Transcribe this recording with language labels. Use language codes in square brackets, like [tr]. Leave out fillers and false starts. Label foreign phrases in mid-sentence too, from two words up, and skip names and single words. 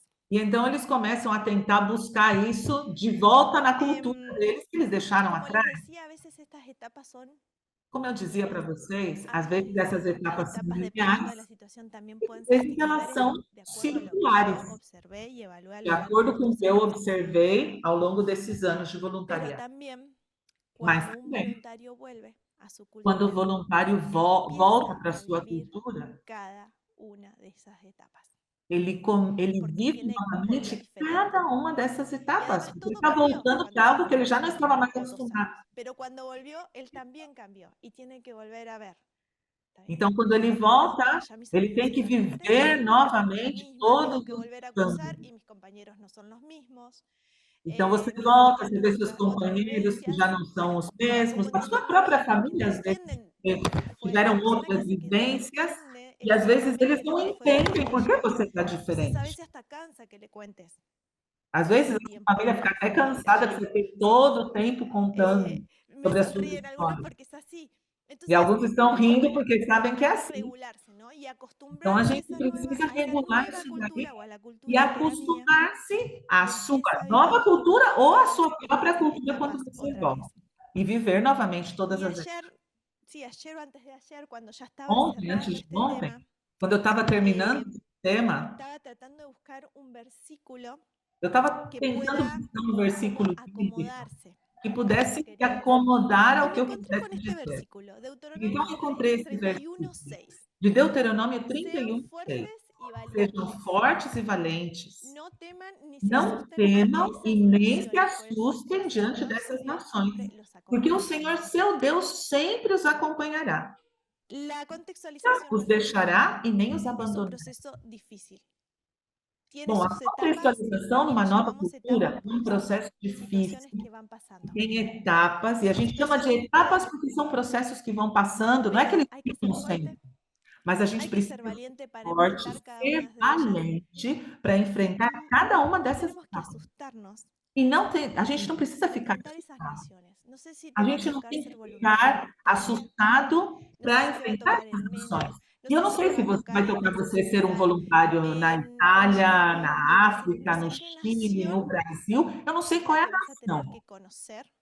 [pt] E então eles começam a tentar buscar isso de volta na cultura deles que eles deixaram [es] Como [pt] atrás. [es] les decía, a veces estas etapas son [pt] Como eu dizia para vocês, às [es] Aunque [pt] vezes essas [es] las [pt] etapas são [es] etapas, dependiendo de [pt] lineares, [es] la situación, también [pt] e [es] pueden [pt] às [es] ser [pt] vezes elas [es] similares [pt] são [es] de acuerdo a lo que yo [pt] circulares, [es] observé y evalué a [pt] de [es] lo largo de [pt] acordo com o [es] estos [pt] que eu [es] años. [pt] observei ao longo desses anos de [es] Pero [pt] voluntariado. [es] también [pt] Mas [es] cuando un [pt] também, [es] voluntario vuelve a su [pt] quando o [es] cultura, [pt] voluntário volta [es] empieza [pt] para a [es] a [pt] sua [es] vivir [pt] cultura, [es] cada una de esas etapas, [pt] ele [es] porque [pt] vive [es] tiene por [pt] novamente [es] diferente. [pt] cada uma dessas [es] Y [pt] etapas, [es] además [pt] porque ele [es] todo [pt] está [es] cambió [pt] voltando [es] cuando [pt] para [es] ya [pt] algo que ele [es] estuvo [pt] já não [es] un [pt] estava [es] año [pt] mais [es] o 2 [pt] acostumado. [es] años. Pero cuando volvió, él también cambió y tiene que volver a ver. ¿Está bien? [pt] Então, quando ele [es] No, [pt] volta, [es] ya mis [pt] ele tem [es] amigos [pt] que [es] son [pt] viver [es] diferentes, yo no soy la [pt] novamente [es] misma, tengo [pt] todos [es] que [pt] os [es] volver a cursar [pt] cambios. [es] y mis compañeros no son los mismos. [pt] Então, você [es] Mi [pt] volta, [es] familia [pt] você vê [es] tuvo [pt] seus [es] otras [pt] companheiros que [es] vivencias. [pt] já não são os mesmos, [es] Tampoco [pt] a sua [es] entienden [pt] própria [es] todo porque no [pt] família, às vezes, [es] entienden lo que fue. [pt] tiveram [es] La persona que [pt] outras [es] se quedó no [pt] vivências, [es] entiende [pt] e às vezes eles [es] emocionalmente [pt] não [es] lo que fue vivir [pt] entendem por que [es] allá. [pt] você está [es] Entonces a [pt] diferente. [es] veces hasta cansa que le cuentes [pt] Às [es] todo [pt] vezes, [es] el [pt] a [es] tiempo [pt] família [es] lo [pt] fica [es] que [pt] até [es] fue vivir [pt] cansada de [es] allá. [pt] você ter [es] ¿Sí? [pt] todo o tempo contando [es] Me [pt] sobre as suas [es] sonríen algunos [pt] histórias. [es] porque es así. [pt] E [es] Entonces [pt] alguns estão [es] es [pt] rindo [es] como [pt] porque sabem que é assim. [es] regularse, ¿no? Y [pt] Então, a [es] acostumbrarse [pt] gente precisa [es] a esa [pt] regular [es] nueva [pt] isso daí [es] cultura o a la [pt] e [es] cultura que era mía [pt] acostumar-se à [es] y [pt] sua [es] empieza a [pt] nova [es] vivir [pt] cultura ou à [es] todas [pt] sua própria [es] estas [pt] cultura quando [es] etapas [pt] você [es] otra [pt] volta. [es] vez. [pt] E viver novamente todas [es] Y [pt] as etapas. [es] ayer, sí, ayer o antes de ayer, cuando ya estaba [pt] Ontem, [es] cerrando [pt] antes de [es] este [pt] ontem, [es] tema, [pt] quando eu estava terminando esse tema, [es] estaba tratando de buscar un versículo [pt] eu estava [es] que [pt] tentando [es] pueda [pt] buscar um [es] como [pt] versículo bíblico [es] acomodarse [pt] que [es] a lo [pt] pudesse [es] que [pt] se [es] quería decir. [pt] acomodar [es] Y [pt] ao [es] me [pt] que eu [es] encontré [pt] quisesse [es] con este [pt] dizer. [es] versículo, [pt] Então, [es] Deuteronomio [pt] eu encontrei esse [es] 31, [pt] versículo [es] 6. [pt] de Deuteronômio [es] Sean [pt] 31:6. [es] fuertes y [pt] Sejam [es] valientes. [pt] fortes e valentes. [es] No teman ni se [pt] Não [es] asusten ante [pt] temam e [es] esas [pt] nem se [es] naciones, pues [pt] assustem [es] el [pt] diante [es] Señor su [pt] dessas [es] Dios [pt] nações, [es] siempre los [pt] porque o [es] acompañará. [pt] Senhor, seu Deus, sempre os acompanhará. [es] La contextualización [pt] Os deixará e nem os [es] es un [pt] abandonará. [es] proceso difícil. Tiene [pt] Bom, a [es] sus etapas [pt] contextualização [es] y [pt] numa [es] le [pt] nova [es] llamamos etapas [pt] cultura é um [es] porque son [pt] processo [es] situaciones [pt] difícil, [es] que van pasando. [pt] tem etapas, e a gente chama de [es] Entonces, [pt] etapas porque são processos que vão passando, não é que [es] pero [pt] eles [es] hay que [pt] ficam [es] ser fuerte, [pt] sempre, mas a gente [es] hay que [pt] precisa [es] ser [pt] ser [es] valiente para [pt] forte, [es] enfrentar cada [pt] ser [es] una de ellas [pt] valente para enfrentar [es] y [pt] cada uma [es] no [pt] dessas [es] tenemos que [pt] etapas. [es] asustarnos [pt] E não tem, a gente não precisa [es] de [pt] ficar [es] enfrentar esas [pt] assustado. [es] naciones. No sé si [pt] A [es] te va a [pt] gente não [es] tocar [pt] tem que [es] ser voluntario [pt] ficar [es] también. [pt] assustado [es] No sé [pt] para [es] si te va a [pt] enfrentar [es] tocar [pt] essas [es] en [pt] nações. [es] México, no [pt] E eu [es] sé [pt] não [es] si te [pt] sei [es] va [pt] se [es] a [pt] vai [es] tocar [pt] tocar [es] en [pt] você ser um [es] Central, [pt] voluntário na [es] en [pt] Itália, [es] Chile, en [pt] na [es] Brasil, no [pt] África, no [es] sé qué [pt] Chile, [es] nación [pt] no Brasil. Eu não sei [es] es [pt] qual [es] la [pt] é a [es] que vas a tener [pt] nação [es] que conocer